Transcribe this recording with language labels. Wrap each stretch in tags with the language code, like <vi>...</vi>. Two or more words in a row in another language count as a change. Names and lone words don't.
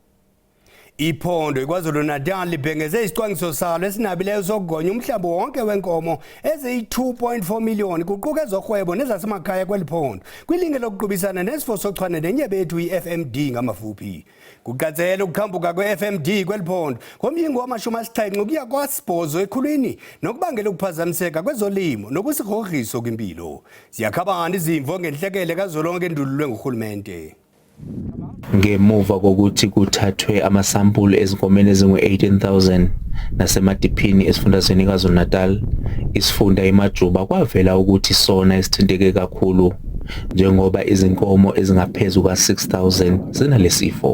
<xh>Iphondo iKwaZulu-Natal libhengeze isicwangciso salo esinabileyo sokugonya umhlambi wonke wenkomo eziyi-2.4 million kuquka ezorhwebo nezasemakhaya kweli phondo kwilinge lokuqubisana nesifo sochwane nenyebethu i-FMD ngamafuphi. Kuqatsela ukukhambuka kwe-FMD kweli phondo ngomyingo wama-70 ukuya kwa-8 ekhulwini nokubangela ukuphazamiseka kwezolimo nokusigrogriso kwimpilo. Ziyakhabana izimvo ngenhlekele kazwelonke endululwe ngurhulumente.</xh> <zu>Ngemuva kokuthi kuthathwe amasampulu ezinkomeni ezingu-18,000 nasemadiphini esifundazweni KwaZulu-Natal, isifunda iMajuba kwavela ukuthi sona esithinteke kakhulu njengoba izinkomo ezingaphezu kwa-6,000 zinalesifo.</zu>